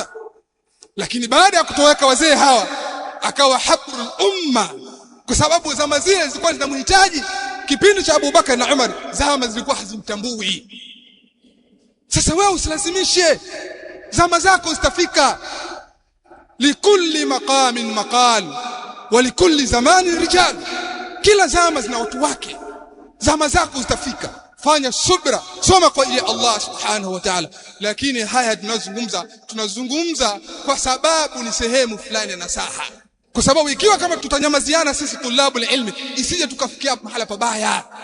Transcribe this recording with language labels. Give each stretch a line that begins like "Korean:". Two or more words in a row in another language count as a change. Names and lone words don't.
Swahili: Lakini baada ya kutoweka wazee hawa akawa
Arabic: حبر الأمة,
Swahili: kwa sababu zama zile zilikuwa zinamhitaji. Kipindi cha Abubakar na Umar zama zilikuwa hazimtambui. Sasa wewe usilazimishe, zama zako zitafika.
Arabic: لكل مقام مقال ولكل زمان رجال.
Swahili: Kila zama zina watu wake, zama zako zitafika. Fanya subra, soma kwa ajili ya Allah
Arabic: سبحانه وتعالى.
Swahili: Lakini haya tunazungumza kwa sababu ni sehemu fulani ya nasaha. Kwa sababu ikiwa kama tutanyamaziana sisi
Arabic: طلاب العلم,
Swahili: isije tukafikia mahala pabaya.